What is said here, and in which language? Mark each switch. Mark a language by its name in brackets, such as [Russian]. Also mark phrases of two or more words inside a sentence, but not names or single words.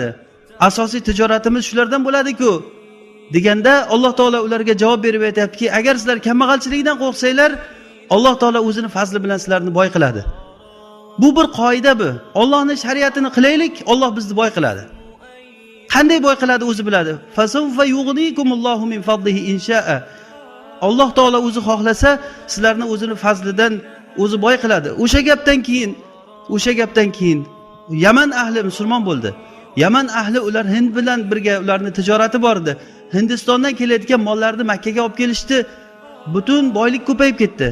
[Uzbek] Asosiy tijoratimiz shulardan bo'ladi-ku. Deganda Alloh taolo ularga javob berib aytayaptiki, agar sizlar kambag'alchilikdan qo'rqsanglar, Alloh taolo o'zini fazli bilan sizlarni boy qiladi. Bu bir qoida bu. Allohning shariatini qilaylik, Alloh bizni boy qiladi. Qanday boy qiladi o'zi biladi. [Arabic] فسوف يغنيكم الله من فضله إن شاء. [Uzbek] Alloh taolo o'zi xohlasa, sizlarni o'zini fazlidan o'zi boy qiladi. O'sha gapdan keyin Yaman ahli musulmon bo'ldi. Yaman ahli ular Hind bilan birga, ularning tijorati bor edi. Hindistondan kelayotgan mollarni Makka ga olib kelishdi. butun boylik ko'payib ketdi.